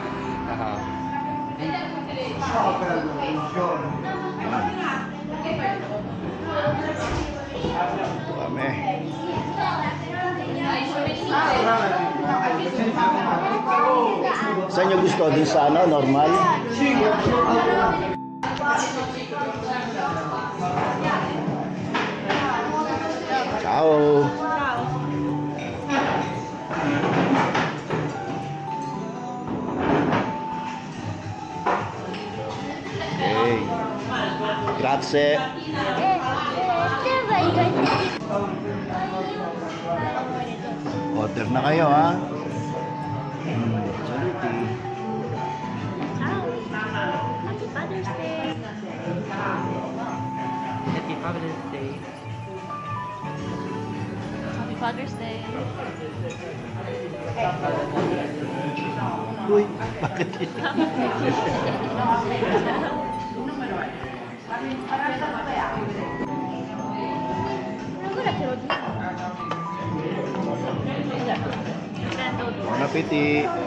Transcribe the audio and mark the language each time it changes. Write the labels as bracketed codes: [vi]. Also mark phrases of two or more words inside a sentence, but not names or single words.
[tl] Ito kami. Saan nyo gusto? Din sa ano? Normal? [it] Ciao. [tl] Okay. [it] Grazie. [tl] Order na kayo ha. [it] Saluti. [en] Happy Father's Day. Happy Father's Day. Happy Father's Day. [tl] Uy, bakit yun? [fr] Bon appétit.